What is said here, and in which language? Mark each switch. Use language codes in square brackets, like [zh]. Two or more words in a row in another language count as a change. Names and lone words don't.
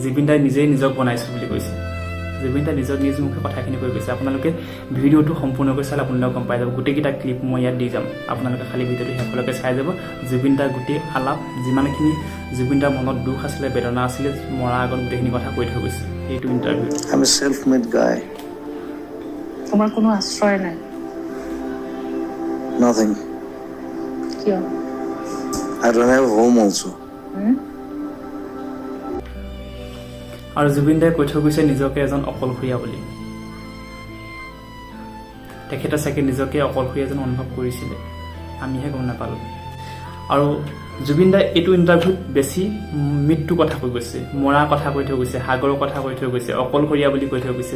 [as] জুবিন দাই নিজেই নিজক বনাইছোঁ বুলি কৈছে। জুবিন দাই নিজ মুখে কথাখিনি কৈ গৈছে। আপোনালোকে ভিডিঅ'টো সম্পূৰ্ণকৈ চালে আপোনালোকে গম পাই যাব। গোটেইকেইটা ক্লিপ মই ইয়াত দি যাম, আপোনালোকে খালী ভিডিঅ'টো শেষলৈকে চাই যাব। জুবিন দাৰ গোটেই আলাপ, যিমানখিনি জুবিন দাৰ মনত দুখ আছিলে, বেদনা আছিলে, মৰাৰ আগত গোটেইখিনি কথা কৈ থৈ গৈছে এইটো ইণ্টাৰভিউ। [en] I'm a self-made guy. [as] তোমাৰ কোনো আশ্ৰয় নাই। [en] Nothing. [as] কিয়? [en] I don't have home also. [as] আৰু জুবিন দাই কৈ থৈ গৈছে নিজকে এজন অকলশৰীয়া বুলি। তেখেতে চাগে নিজকে অকলশৰীয়া যেন অনুভৱ কৰিছিলে, আমিহে গম নাপালোঁ। আৰু জুবিন দাই এইটো ইণ্টাৰভিউত বেছি মৃত্যুৰ কথা কৈ গৈছে, মৰাৰ কথা কৈ থৈ গৈছে, সাগৰৰ কথা কৈ থৈ গৈছে, অকলশৰীয়া বুলি কৈ থৈ গৈছে।